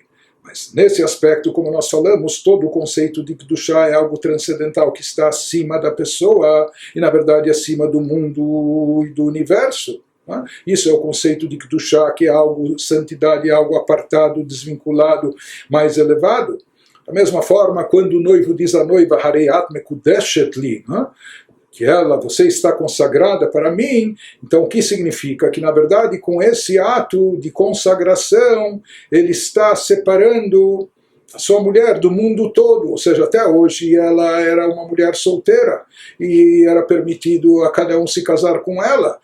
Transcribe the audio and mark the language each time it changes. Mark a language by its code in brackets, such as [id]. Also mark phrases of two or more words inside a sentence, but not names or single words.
[pt] Mas nesse aspecto, como nós falamos, todo o conceito de Kedushá é algo transcendental que está acima da pessoa e, na verdade, acima do mundo e do universo. Né? Isso é o conceito de Kedushá, que é algo, santidade, algo apartado, desvinculado, mais elevado. Da mesma forma, quando o noivo diz à noiva, [he] הרי את מקודשת לי, [pt] que você está consagrada para mim, então o que significa? Que na verdade com esse ato de consagração, ele está separando a sua mulher do mundo todo, ou seja, até hoje ela era uma mulher solteira, e era permitido a cada um se casar com ela.